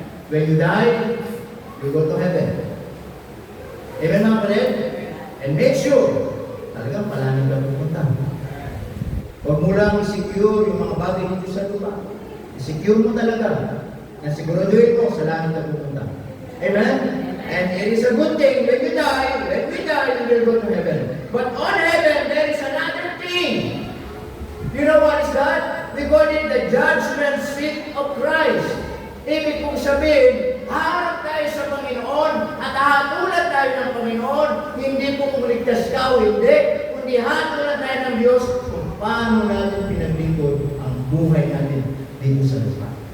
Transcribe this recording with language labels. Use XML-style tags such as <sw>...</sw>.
<en>When you die, you go to heaven. Amen</en> <tl>mga kapatid?</tl> <en>And make sure,</en> <tl>talagang palanan ka pupunta. Huwag mo lang i-secure yung mga bagay dito sa lupa. I-secure mo talaga na siguraduhin mo sa langit ka pupunta. Amen?</tl> <en>And it is a good thing when we die, you will go to heaven. But on heaven, there is another thing. You know what is that? We call it the judgment seat of Christ.</en> <tl>Ibig kong sabihin, harap tayo sa Panginoon at hatulan tayo ng Panginoon, hindi po kung ligtas ka o hindi, kundi hatulan tayo ng Diyos kung paano natin pinaglingkod ang buhay natin dito sa lupa.</tl>